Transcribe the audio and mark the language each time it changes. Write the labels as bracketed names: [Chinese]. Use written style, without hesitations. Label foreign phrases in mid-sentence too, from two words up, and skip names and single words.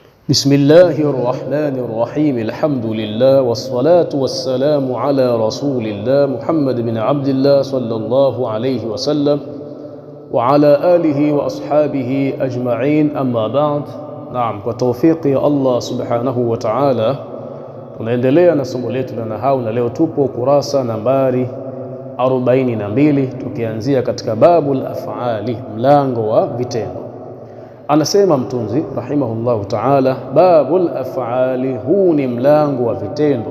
[Arabic] بسم الله الرحمن الرحيم. الحمد لله والصلاة والسلام على رسول الله محمد بن عبد الله صلى الله عليه وسلم وعلى آله وأصحابه أجمعين. أما بعد. نعم، وتوفيق الله سبحانه وتعالى [Swahili] tunaendelea na somo letu la nahau, na leo tupo kurasa nambari 42 tukianzia katika [Arabic] باب الأفعال, [Swahili] mlango wa vitendo. Anasema mtunzi [Arabic] رحمه الله تعالى, باب الأفعال, [Swahili] huu ni mlango wa vitendo.